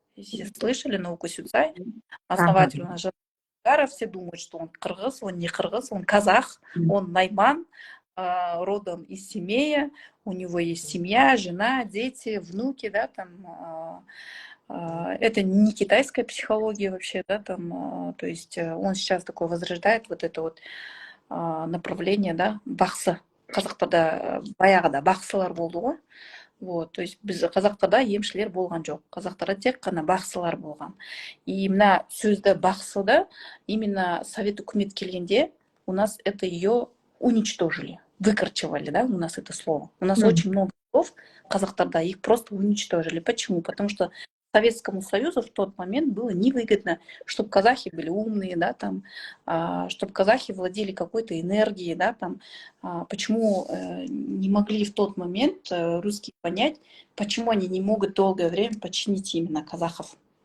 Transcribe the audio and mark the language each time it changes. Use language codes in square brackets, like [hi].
[ru] Если слышали науку Сюцай, основатель у нас же все думают, что он кыргыз, он не кыргыз, он казах, он найман, родом из Семея, у него есть семья, жена, дети, внуки, да, там. Это не китайская психология вообще, да, там, то есть он сейчас такое возрождает вот это вот направление, да, бақсы. [kk] Қазақтарда баяғыда бақсылар болды ғой. [ru] Вот, то есть [kk] біз қазақтарда емшілер болған жоқ. Қазақтарда тек қана бақсылар болған. [ru] И [kk] мына сөзді бақсыда именно совет үкімет келгенде [ru] у нас это ее уничтожили, выкорчевали, да, у нас это слово. У нас очень много слов казахтарда, их просто уничтожили. Почему? Потому что Советскому Союзу в тот момент было невыгодно, чтобы казахи были умные, да, там, чтобы казахи владели какой-то энергией, да, там, почему не могли в тот момент русские понять, почему они не могут долгое время подчинить именно казахов.